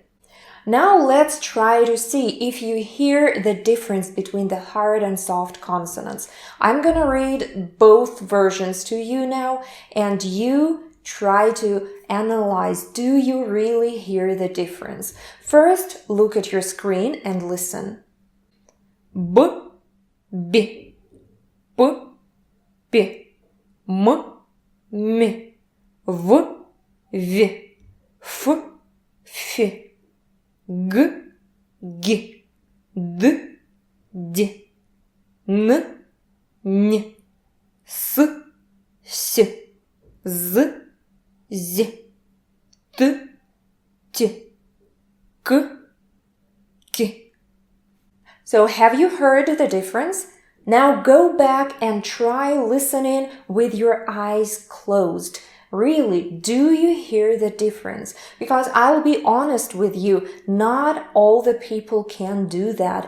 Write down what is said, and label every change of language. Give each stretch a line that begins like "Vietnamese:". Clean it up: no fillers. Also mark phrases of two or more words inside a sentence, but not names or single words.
English: Now let's try to see if you hear the difference between the hard and soft consonants. I'm gonna read both versions to you now, and you try to analyze, do you really hear the difference? First, look at your screen and listen.
Russian: B, B, B, B, м, в, ф, г, д, н, с, з, т, к.
English: So have you heard the difference? Now go back and try listening with your eyes closed. Really, do you hear the difference? Because I will be honest with you, not all the people can do that.